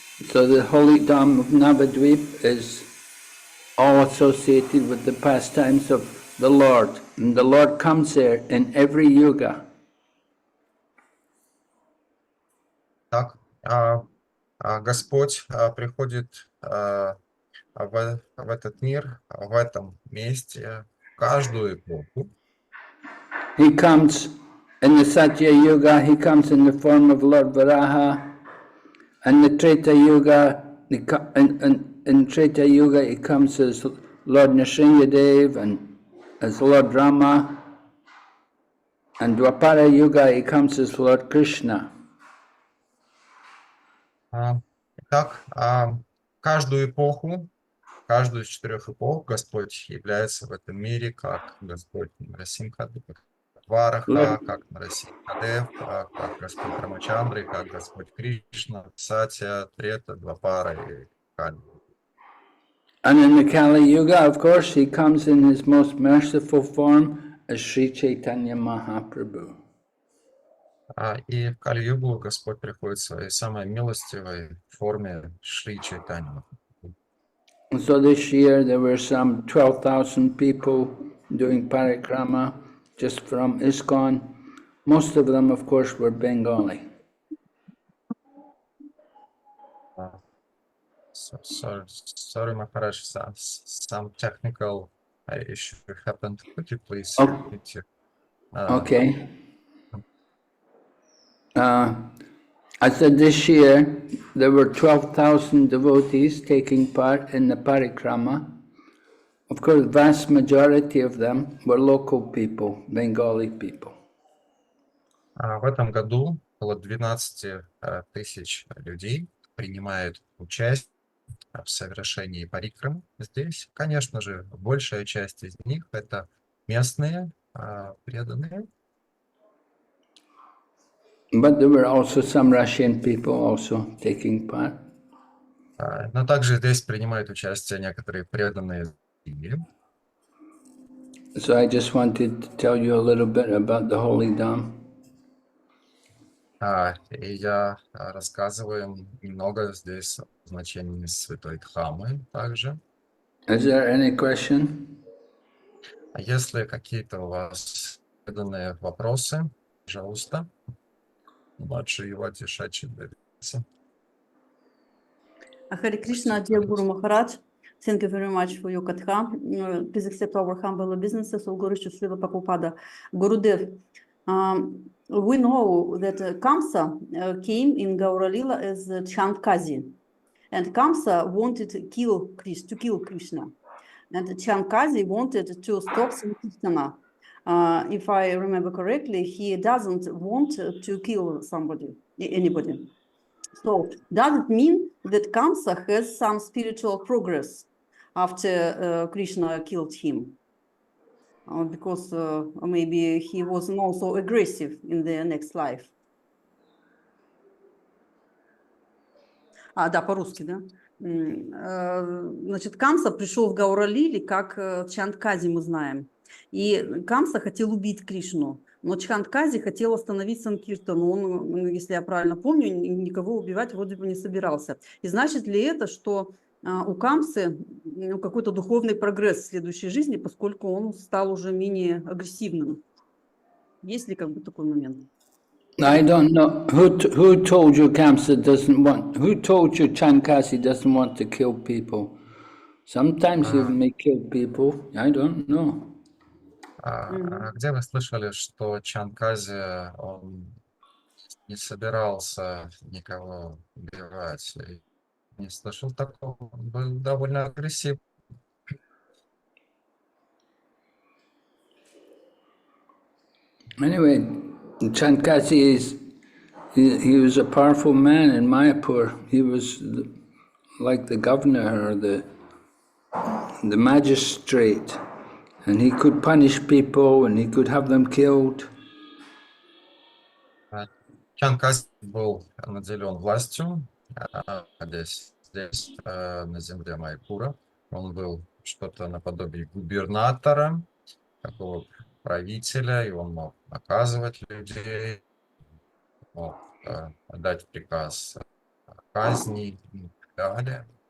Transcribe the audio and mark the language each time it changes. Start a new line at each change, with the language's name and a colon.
English: So the holy Dham of Navadvip is all associated with the pastimes of the Lord. And the Lord comes there in every yuga.
Russian: Так, Господь приходит в этот мир, в этом месте, в каждую эпоху.
English: He comes in the Satya Yuga, he comes in the form of Lord Varaha. And the Treta Yuga, in Treta Yuga, he comes as Lord Nrsimhadev and as Lord Rama. And Dwapara Yuga, he comes as Lord Krishna.
Russian: Итак, каждую эпоху, каждую из 4 эпох Господь является в этом мире как Господь Нарасимха, Вараха, как Нарасимхадев, как Господь Рамачандра, как Господь Кришна, Сатя, Трета, Двапара и Кали.
English: And in the Kali Yuga, of course, he comes in his most merciful form as Sri Chaitanya Mahaprabhu.
Russian: И в Кали-югу Господь приходит в своей самой милостивой форме Шри Чайтанья.
English: So this year there were some 12,000 people doing parikrama just from ISKCON. Most of them, of course, were Bengali. Sorry, Maharaj, some technical issue happened. Could you please Oh, repeat it? okay. I said this year there were 12,000 devotees taking part in the parikrama. Of course, vast majority of them were local people, Bengali people.
Russian: В этом году около 12 тысяч людей принимают участие в совершении парикрамы. Здесь, конечно же, большая часть из них это местные преданные.
English: But there were also some Russian people also taking part.
Russian: Но также здесь принимают участие некоторые преданные из Индии.
English: So I just wanted to tell you a little bit about the holy Dham.
Russian: И я рассказываю им немного здесь о значении святой Дхамы также.
English: Is there any question?
Russian: Если какие-то у вас преданные вопросы, пожалуйста, младший Ювати Шачи Бевица.
English: Hare Krishna, dear Guru Maharaj, thank you very much for your katha. Please accept our humble obeisances, all glory to Srila Prabhupada. Gurudev, we know that Kamsa came in Gaura Lila as Chandkazi, and Kamsa wanted to kill Krishna, and Chandkazi wanted to stop Sankirtana. If I remember correctly, he doesn't want to kill anybody. So does it mean that Kamsa has some spiritual progress after Krishna killed him? Because maybe he wasn't also aggressive in the next life.
Russian: Да, по-русски, да? Значит, Камса пришел в Гаура-лиле как Чандкази, мы знаем. И Камса хотел убить Кришну, но Чхандкази хотел остановить Санкиртану. Он, если я правильно помню, никого убивать вроде бы не собирался. И значит ли это, что у Камсы какой-то духовный прогресс в следующей жизни, поскольку он стал уже менее агрессивным? Есть ли как бы такой момент?
English: I don't know. Who told you Kamsa doesn't want... Who told you Chandkasi doesn't want to kill people? Sometimes he may kill people. I don't know.
Russian: Где вы слышали, что Чанкази, он не собирался никого убивать? Не слышал такого. Он был довольно агрессивный.
English: Anyway, Chandkasi he was a powerful man in Mayapur. He was like the governor or the magistrate, and he could punish people and he could have them killed.
Russian: Чанкази был наделен властью здесь, на земле Майпура. Он был что-то наподобие губернатора, такого правителя, и он мог наказывать людей, мог дать приказ о казни и так далее.